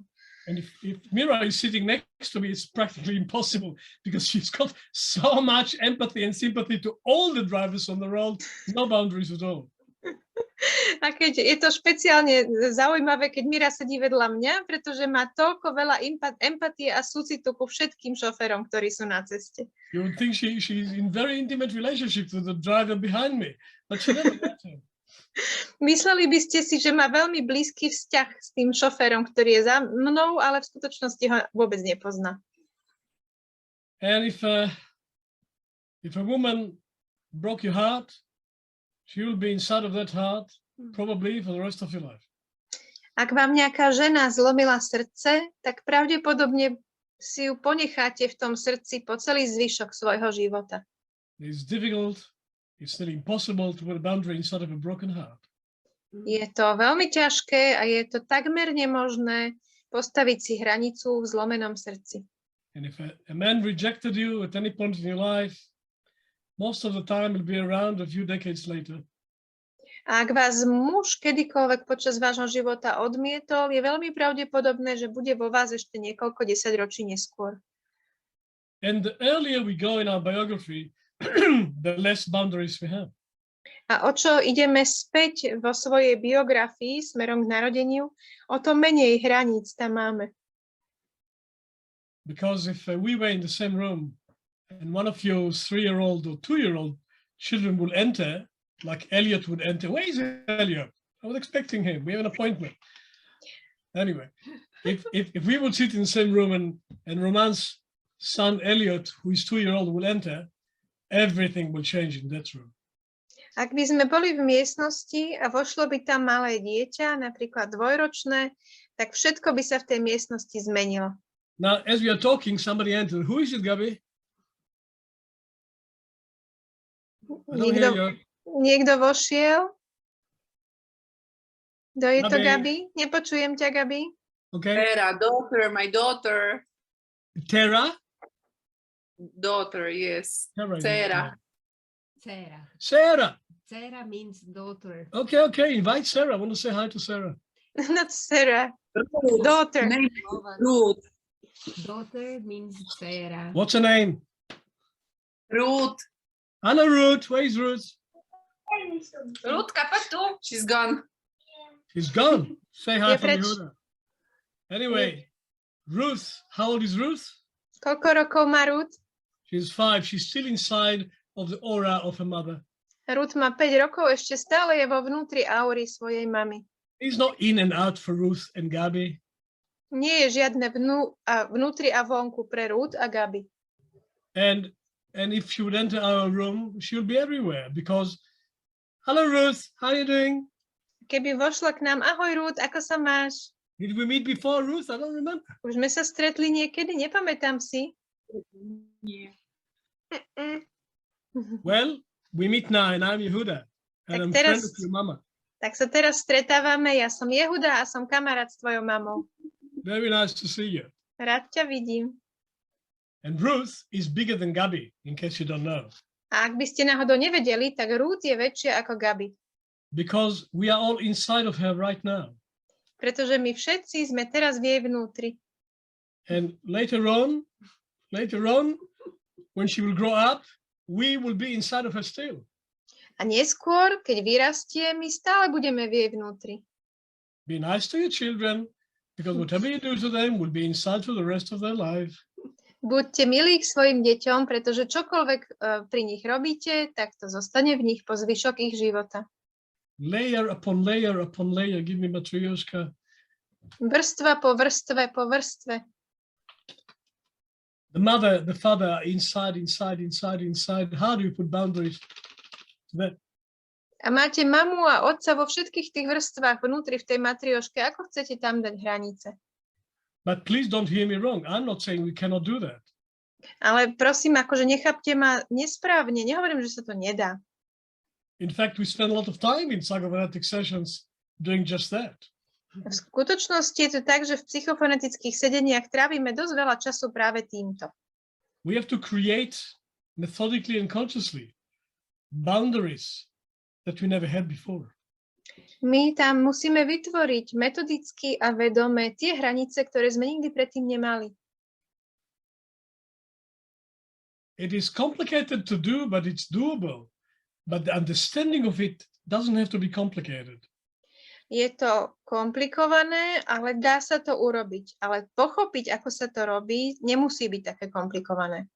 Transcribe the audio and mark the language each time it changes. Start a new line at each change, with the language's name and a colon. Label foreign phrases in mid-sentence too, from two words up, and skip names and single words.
English: And if Mira is sitting next to me, it's practically impossible because she's got so much empathy and sympathy to all the drivers on the road, no boundaries at all.
Slovak: A keď je to špeciálne zaujímavé, keď Mira sedí vedľa mňa, pretože má toľko veľa empatie a súcitu ku všetkým šoférom, ktorí sú na ceste.
English: You would think she's in very intimate relationship with the driver behind me, but she never met him.
Slovak: Mysleli by ste si, že má veľmi blízky vzťah s tým šoférom, ktorý je za mnou, ale v skutočnosti ho vôbec nepozná.
English: And if a woman broke your heart, she will be inside of that heart probably for the rest of your life.
Slovak: Ak vám nejaká žena zlomila srdce, tak pravdepodobne si ju ponecháte v tom srdci po celý zvyšok svojho života.
English: It's difficult, it's nearly impossible to put a boundary inside of a broken heart.
Slovak: Je to veľmi ťažké a je to takmer nemožné postaviť si hranicu v zlomenom srdci.
English: And if a man rejected you at any point in your life, most of the time will be around a few decades later.
Slovak: A ak vás muž kedykoľvek počas vášho života odmietol, je veľmi pravdepodobné, že bude vo vás ešte niekoľko desaťročí neskôr.
English: And the earlier we go in our biography, the less boundaries we have.
Slovak: A o čo ideme späť vo svojej biografii smerom k narodeniu, o to menej hraníc tam máme.
English: Because if we were in the same room and one of your 3-year-old or 2-year-old children will enter, like Elliot would enter. Where is Elliot? I was expecting him. We have an appointment. Anyway, if we would sit in the same room and Roman's son Elliot, who is 2-year-old, will enter, everything will change in that room.
Slovak: Ak by sme boli v miestnosti a vošlo by tam malé dieťa, napríklad 2-ročné, tak všetko by sa v tej miestnosti zmenilo.
English: Now, as we are talking, somebody entered. Who is it, Gabi?
Slovak: Niekto vošiel? Kto je to, Gabi? Nepočujem ťa, Gabi.
English: Okay. Tera, daughter, my daughter. Tera? Daughter, yes. Sarah. Sarah. Sarah. Sarah means daughter. Okay. Invite Sarah. I want to say hi to Sarah. Not Sarah. Ruth. Daughter. Name Ruth. Daughter means Sarah. What's her name? Ruth. Hello, Ruth. Where is Ruth? Ruthka, she's gone. She's gone. Say hi
Slovak: Je
English: from
Slovak: preč.
English: Yehuda. Anyway, Ruth. How old is Ruth?
Slovak: Koľko rokov má Ruth?
English: She's 5. She's still inside of the aura of her mother.
Slovak: Ruth má 5 rokov, ešte stále je vo vnútri aury svojej mamy.
English: It's not in and out for Ruth and Gabi.
Slovak: Nie je žiadne vnútri a vonku pre Ruth a Gabi.
English: And if she would enter our room, she would be everywhere because, hello, Ruth. How are you doing?
Slovak: Keby vošla k nám, ahoj Ruth, ako sa máš?
English: Did we meet before, Ruth? I don't remember.
Slovak: Už sme sa stretli niekedy, nepamätám si.
English: Yeah. Well, we meet now and I'm Yehuda. And
Slovak: Tak
English: I'm
Slovak: teraz-
English: friend of your mama.
Slovak: Tak sa teraz stretávame, ja som Yehuda a som kamarát s tvojou mamou.
English: Very nice to see you.
Slovak: Rád ťa vidím.
English: And Ruth is bigger than Gabi, in case you don't know.
Slovak: A ak by ste náhodou nevedeli, tak Ruth je väčšia ako Gabi.
English: Because we are all inside of her right now.
Slovak: Pretože my všetci sme teraz v jej vnútri.
English: And later on, when she will grow up, we will be inside of her still.
Slovak: A neskôr, keď vyrastie, my stále budeme v jej vnútri.
English: Be nice to your children, because whatever you do to them will be inside for the rest of their life.
Slovak: Buďte milí k svojim deťom, pretože čokoľvek pri nich robíte, tak to zostane v nich po zvyšok ich života.
English: Layer upon layer upon layer. Give me Matryoshka.
Slovak: Vrstva po vrstve po vrstve.
English: The mother, the father, inside. How do you put boundaries to that?
Slovak: A máte mamu a otca vo všetkých tých vrstvách vnútri v tej matrioške. Ako chcete tam dať hranice?
English: But please don't hear me wrong. I'm not saying we cannot do that.
Slovak: Ale prosím, akože nechápte ma nesprávne. Nehovorím, že sa to nedá.
English: In fact, we spend a lot of time in psychophonetics sessions doing just that.
Slovak: V skutočnosti je to tak, že v psychofonetických sedeniach trávime dosť veľa času práve týmto.
English: We have to create methodically and consciously boundaries that we never had before.
Slovak: My tam musíme vytvoriť metodicky a vedome tie hranice, ktoré sme nikdy predtým nemali.
English: It is complicated to do, but it's doable. But the understanding of it doesn't have to be complicated.
Slovak: Je to komplikované, ale dá sa to urobiť. Ale pochopiť, ako sa to robí, nemusí byť také komplikované.